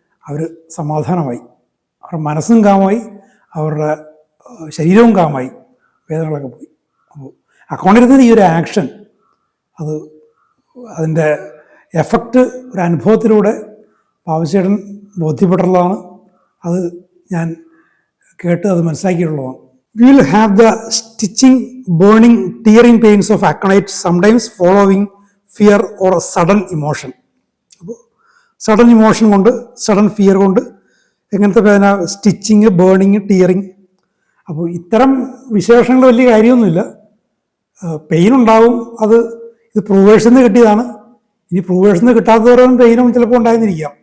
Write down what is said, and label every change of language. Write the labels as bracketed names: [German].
[Malayalam] അവർ സമാധാനമായി, അവരുടെ മനസ്സും കാമായി, അവരുടെ ശരീരവും കാമായി, വേദനകളൊക്കെ പോയി. അപ്പോൾ അക്കൗണ്ടിരുന്ന ഈ ഒരു ആക്ഷൻ, അതിൻ്റെ എഫക്റ്റ് ഒരു അനുഭവത്തിലൂടെ ബാബുചേട്ടൻ ബോധ്യപ്പെട്ടുള്ളതാണ്. അത് ഞാൻ കേട്ട് അത് മനസ്സിലാക്കിയിട്ടുള്ളതാണ്. [English] We will have the stitching, burning, tearing pains of aconite, sometimes following fear or sudden emotion. [Malayalam] അപ്പോൾ സഡൻ ഇമോഷൻ കൊണ്ട്, സഡൻ ഫിയർ കൊണ്ട് എങ്ങനത്തെ വേദന? Stitching, burning, tearing. അപ്പോൾ ഇത്തരം വിശേഷങ്ങൾ വലിയ കാര്യമൊന്നുമില്ല. പെയിൻ ഉണ്ടാവും, ഇത് പ്രൂവേഴ്സിൽ നിന്ന് കിട്ടിയതാണ്. ഇനി പ്രൂവേഴ്സിൽ നിന്ന് കിട്ടാത്തവരും പെയിനും ചിലപ്പോൾ ഉണ്ടായിരുന്നിരിക്കാം.